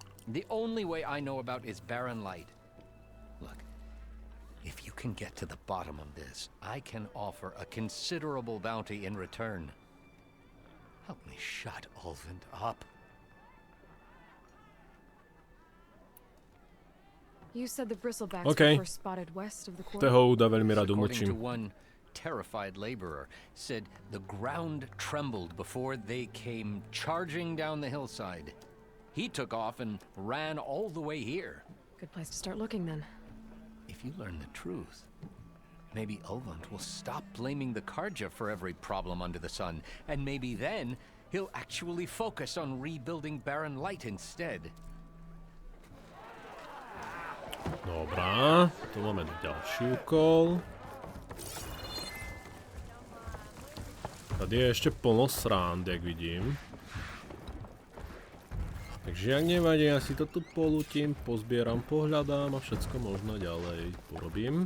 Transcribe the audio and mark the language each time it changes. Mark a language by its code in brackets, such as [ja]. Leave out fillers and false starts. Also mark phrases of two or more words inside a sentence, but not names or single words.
[en] The only way I know about is barren light. Look, if you can get to the bottom of this, I can offer a considerable bounty in return. Help me shut Ulvund up. You said the bristlebacks Okay. were first spotted west of the quarry. [sk] Toho Uda veľmi rád [en] According to [sk] umlčím. [en] one terrified laborer, said the ground trembled before they came charging down the hillside. He took off and ran all the way here. Good place to start looking then. If you learn the truth, maybe Ulvund will stop blaming the Karja for every problem under the sun, and maybe then he'll actually focus on rebuilding barren light instead. [sk] Dobrá, tu máme ďalší úkol. Tady je ešte plno srand, jak vidím. Takže jak nevadí, ja si to tu polutím, pozbieram, pohľadám a všetko možno ďalej porobím.